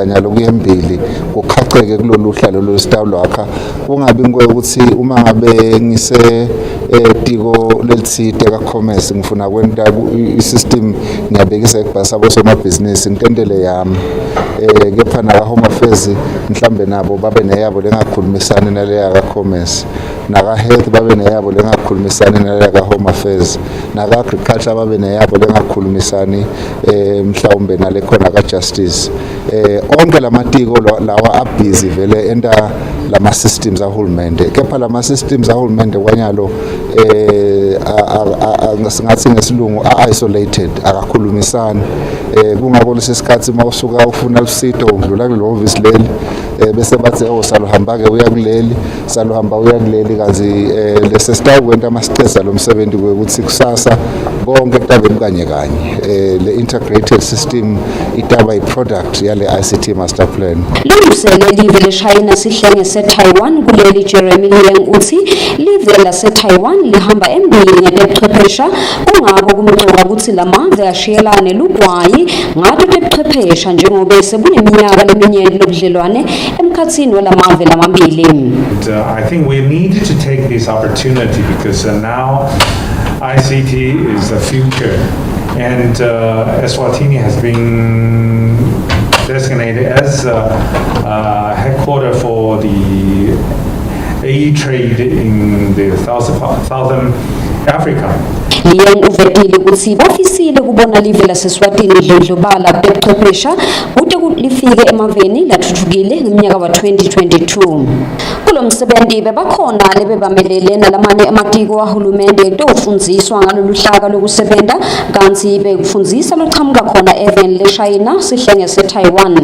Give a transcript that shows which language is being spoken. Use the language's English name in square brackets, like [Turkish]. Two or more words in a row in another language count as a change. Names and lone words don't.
[Swati] nyalo kuyembili kukhacheke kulolu hlalo lositawulo akha kungabi ukuthi uma ngabe ngise tiko lelitsite ka commerce ngifuna kwenta i-system ngiyabekisa ekubhasa bosomabhizinisi ngitendele yami kepha naka [English] home affairs [Swati] mhlambe nabo babe neyabo lengakhulumisana naleya ka commerce naka health babe neyabo lengakhulumisana naleya ka [English] home affairs [Swati] naka agriculture babe neyabo lengakhulumisani mhlawumbe nale khona ka justice onke lamatiko lawa abusy vele enta lama systems ahulumende kepha lama systems ahulumende kwanyalo ngasingathi ngesilungu isolated akakhulumisani kungabo lesikhathi mawusuka ufuna usito udlula kulo office leli bese bathi saluhamba ke uya kuleli saluhamba uya kuleli kazi lese sitawu kwenta amasiceza lomsebenzi ukuthi kusasa bonke kutabe kanye le [English] integrated system [Swati] itaba i-product yale ICT Master Plan. Lusele live leShayina sihlenge seTaiwan kuleli Jeremy Liang uthi live laseTaiwan lihamba embili ngetebuchwephesha kungako kumcoka ukuthi lamave ashiyelane lugwayi ngato tebuchwephesha njengoba sekuneminyaka leminyeni lobudlelwane emkhatsini welamave lamabili. [English] I think we need to take this opportunity because now ICT is the future, and Eswatini has been designated as headquarters for the trade in the Southern Africa. [Swati] Liang uvetile ukuthi bafisile kubona live laseSwatini lidlondlobala tebuchwephesha kude lifike emaveni lathuthukile ngeminyaka wa 2022. Kulo msebenzi bebakhona lebebamelele nalamanye amatiko ahulumende tofundziswa ngalolu hlaka lokusebenta kanti bekufundisa loqhamuka khona eveni leShayina sihlenge seTaiwan.